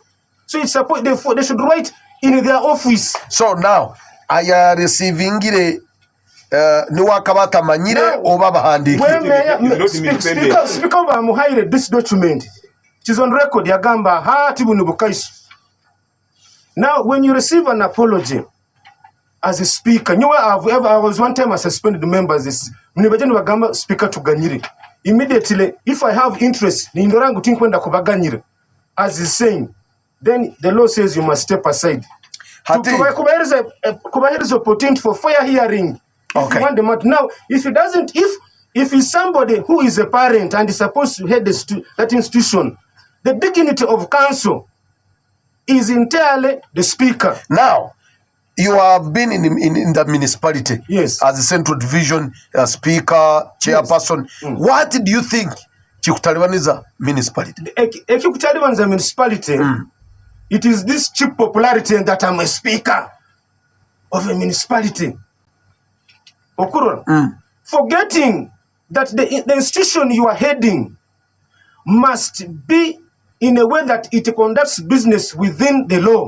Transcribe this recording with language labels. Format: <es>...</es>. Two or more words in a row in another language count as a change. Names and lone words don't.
<en>So, it's supposed they should write in their office. So, now, I am receiving it.</en> <nyo>Niwakabata manyire oba bahandiki. Speaker bamuhaire</nyo> <en>this document. It is on record</en> <nyo>yagamba hati bunubukaisu.</nyo> <en>Now when you receive an apology as a speaker, I was one time I suspended members this</en> <nyo>munibajeni bagamba speaker tuganyire.</nyo> <en>Immediately if I have interest</en> <nyo>ni ndorangu tinkwenda kubaganyire</nyo> <en>as is saying, then the law says you must step aside. Kubahiriza opportunity for fair hearing. Okay. Now, if he's somebody who is a parent and is supposed to head that institution, the dignity of council is entirely the speaker. Now, you have been in the municipality as a Central Division speaker, chairperson. What do you think Chikutalibaniza municipality?</en> <nyo>Ekikutalibaniza municipality,</nyo> <en>it is this cheap popularity that I'm a speaker of a municipality. Forgetting that the institution you are heading must be in a way that it conducts business within the law.</en>